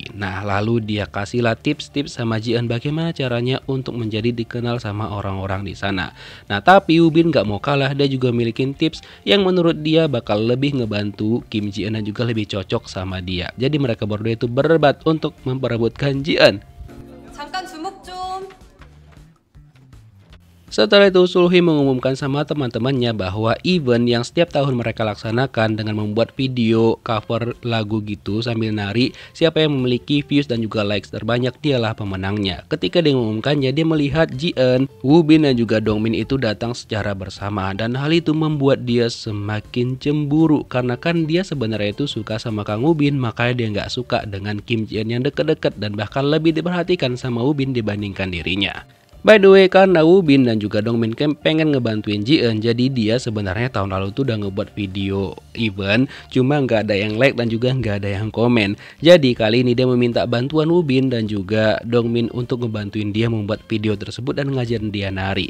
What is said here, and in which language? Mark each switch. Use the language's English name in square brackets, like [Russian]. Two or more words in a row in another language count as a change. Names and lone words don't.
[Indonesian] Nah, lalu dia kasihlah tips-tips sama Ji-eun bagaimana caranya untuk menjadi dikenal sama orang-orang di sana. Nah, tapi Woo-bin gak mau kalah, dia juga milikin tips yang menurut dia bakal lebih ngebantu Kim Ji-eun dan juga lebih cocok sama dia. Jadi mereka berdua itu berdebat untuk memperebutkan Ji-eun. [Korean] 잠깐 주목 좀. [Indonesian] Setelah itu Sulhui mengumumkan sama teman-temannya bahwa event yang setiap tahun mereka laksanakan dengan membuat video cover lagu gitu sambil nari, siapa yang memiliki views dan juga likes terbanyak dialah pemenangnya. Ketika dia mengumumkannya, dia melihat Ji-eun, Woo-bin dan juga Dong-min itu datang secara bersama, dan hal itu membuat dia semakin cemburu karena kan dia sebenarnya itu suka sama Kang Woo-bin, makanya dia nggak suka dengan Kim Ji-eun yang deket-deket dan bahkan lebih diperhatikan sama Woo-bin dibandingkan dirinya. [English] By the way, [Indonesian] karena Woo-bin dan juga Dong-min pengen ngebantuin Ji-eun, jadi dia sebenarnya tahun lalu tuh udah ngebuat video event, cuma nggak ada yang like dan juga nggak ada yang komen. Jadi kali ini dia meminta bantuan Woo-bin dan juga Dong-min untuk ngebantuin dia membuat video tersebut dan ngajarin dia nari.